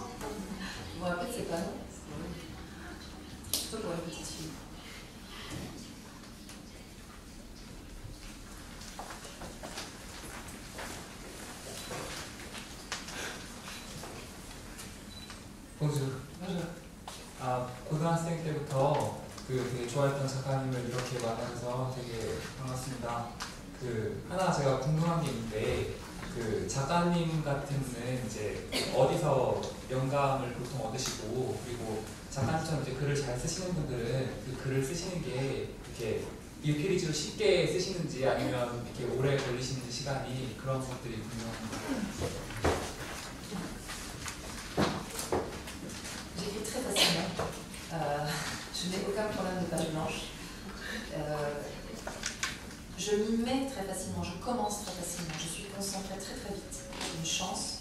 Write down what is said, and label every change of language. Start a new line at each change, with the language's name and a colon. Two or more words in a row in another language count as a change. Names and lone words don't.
French: Vous vous rappelez de ces panneaux? Surtout pour une petite fille. bonjour.
Korean: 고등학생 때부터 되게 좋아했던 작가님을 이렇게 만나서 되게 반갑습니다. 하나 제가 궁금한 게 있는데, 작가님 같은 분은 이제 어디서 영감을 보통 얻으시고, 그리고 작가님처럼 이제 글을 잘 쓰시는 분들은 그 글을 쓰시는 게 이렇게 일필이지로 쉽게 쓰시는지 아니면 이렇게 오래 걸리시는 시간이, 그런 것들이 궁금합니다.
French: J'écris très facilement. Je n'ai aucun problème de page blanche. Je m'y mets très facilement, je commence très facilement, je suis concentrée très très vite. C'est une chance.